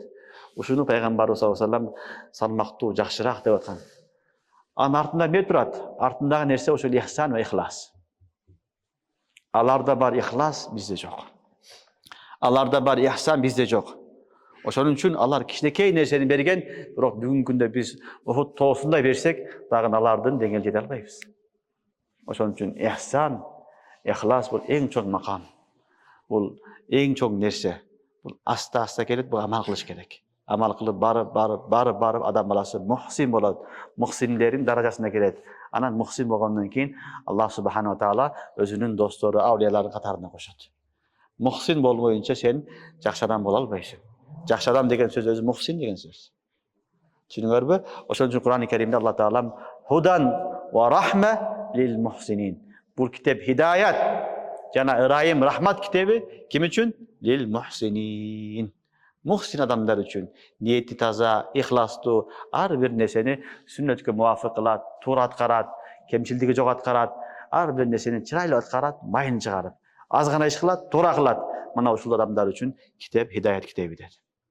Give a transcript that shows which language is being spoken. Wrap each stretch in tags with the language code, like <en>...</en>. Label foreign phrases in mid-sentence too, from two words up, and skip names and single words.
<ky>Uşunu Peygamber</ky> <ar>صلى الله عليه وسلم</ar> <ky>salmaktуу, jakşyrak dep atkan. Anın artında ne turat? Artındağı nerse oşul ihsan ve ihlas. Alarda bar ihlas, bizde jok. Alarda bar ihsan, bizde jok. Oşonun üçün alar kişinekey nerseni bergen, biroq bugünkü günde biz Uhud toğusunda bersek, dagın alardan dengel jete albayбыз. Ошон үчүн ihsan, ihlas бул эң чоң макам. Бул эң чоң нерсе. Бул аста келет, бул амал кылыш керек. Амал кылып барып адам баласы мухсин болот. Мухсиндердин даражасына келет. Анан мухсин болгондон кийин Аллах</ky> <ar>سبحانه وتعالى</ar> <ky>өзүнүн достору, аулиялардын катарына кошот. Мухсин болбоюнча сен жакшы адам боло албайсың. Жакшы адам деген сөз өзү мухсин деген сөз. Түшүнүңөрбү? Ошон үчүн Кур'ан-ы Каримде Аллах таалам</ky> <ar>هدى ورحمة للمحسنين.</ar> <ky>Бул китеп хидаят жана ырайым, рахмат китеби ким үчүн?</ky> <ar>للمحسنين.</ar> <ky>Мухсин адамдар үчүн ниети таза, ихластуу, ар бир нерсени сүннөткө муафык кылат, туура аткарат, кемчилдиги жок аткарат, ар бир нерсени чырайлуу аткарат, майын чыгарып, аз гана иш кылат, туура кылат. Мына ушул адамдар үчүн китеп хидаят китеби dedi.</ky>